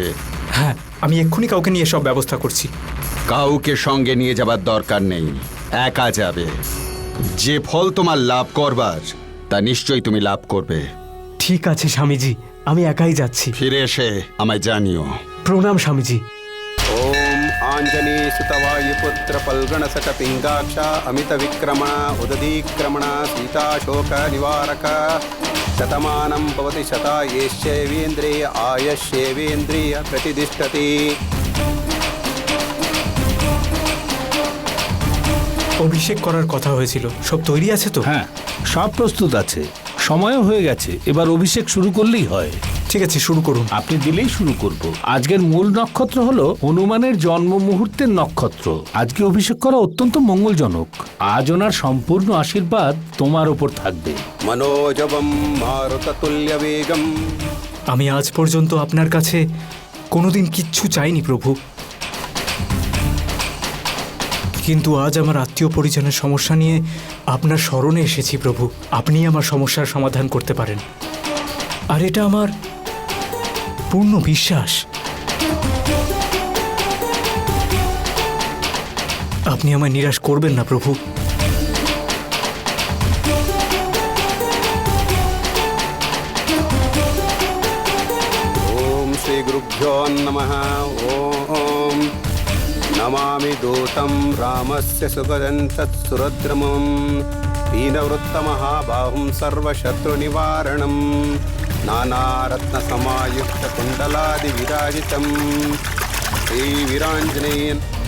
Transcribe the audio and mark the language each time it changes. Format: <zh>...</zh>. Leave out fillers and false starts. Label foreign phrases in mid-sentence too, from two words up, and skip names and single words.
<bn>হ্যাঁ, আমি এক্ষুনি কাউকে নিয়ে সব ব্যবস্থা করছি। কাউকে সঙ্গে নিয়ে যাবার দরকার নেই, একা যাবে। যে ফল তোমার লাভ করবার তা নিশ্চয়ই তুমি লাভ করবে। ঠিক আছে স্বামীজি, আমি একাই যাচ্ছি। ফিরে এসে আমায় জানিও। প্রণাম স্বামীজি।</bn> <sa>ओम आंजनेय सुतवायुपुत्र पल्गणसक पिंगाक्षा अमित विक्रमण उदधीक्रमण सीताशोक निवारक शतमानं भवति शतायुष्येवेन्द्रिय आयुष्येवेन्द्रिय प्रतिष्ठति।</sa> <bn>অভিষেক করার কথা হয়েছিল, সব তৈরি আছে তো? হ্যাঁ, সব প্রস্তুত আছে, সময়ও হয়ে গেছে, এবার অভিষেক শুরু করলেই হয়। ঠিক আছে, শুরু করুন। আপনি দিলেই শুরু করব। আজকের মূল নক্ষত্র হলো হনুমানের জন্ম মুহূর্তের নক্ষত্র। আজকে অভিষেক করা অত্যন্ত মঙ্গলজনক। আজ ওনার সম্পূর্ণ আশীর্বাদ তোমার ওপর থাকবে।</bn> <sa>मनोजवं मारुततुल्यवेगं।</sa> <bn>আমি আজ পর্যন্ত আপনার কাছে কোনোদিন কিচ্ছু চাইনি প্রভু, কিন্তু আজ আমার আত্মীয় পরিজনের সমস্যা নিয়ে আপনার স্মরণে এসেছি প্রভু। আপনি আমার সমস্যার সমাধান করতে পারেন, আর এটা আমার পূর্ণ বিশ্বাস। আপনি আমায় নিরাশ করবেন না প্রভু।</bn> <sa>ओम श्री गुरुभ्यो नमः। ओम नमामि दूतं रामस्य सुगदं तत्सुरद्रमं दीनवृत्तमहाबाहुं सर्वशत्रुनिवारणं नानारत्नसमायुक्तकुण्डलादिविराजितं श्रीवीराञ्जनेयन्।</sa>